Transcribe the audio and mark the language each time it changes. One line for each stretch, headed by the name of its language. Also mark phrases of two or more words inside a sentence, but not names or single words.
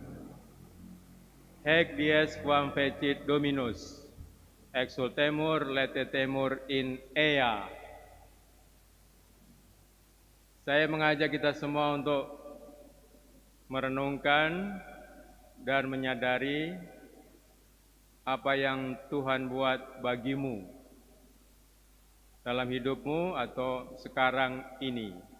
Latin: Hac dies quam fecit Dominus, exultemur letetemur in ea.
Indonesian: Saya mengajak kita semua untuk merenungkan dan menyadari apa yang Tuhan buat bagimu dalam hidupmu atau sekarang ini.